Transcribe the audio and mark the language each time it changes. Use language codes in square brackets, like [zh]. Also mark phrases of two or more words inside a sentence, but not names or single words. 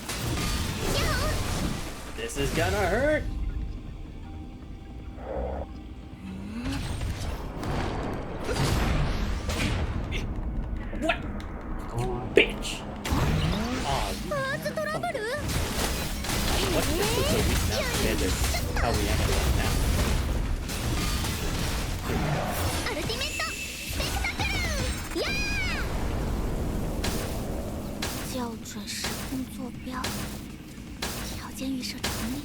[en] This is gonna hurt! What? Bitch! Oh, what? This looks so weak now compared to how we actually are now. Ultimate Spectacle! 呀！ [zh] 校准时空坐标，条件预设成立。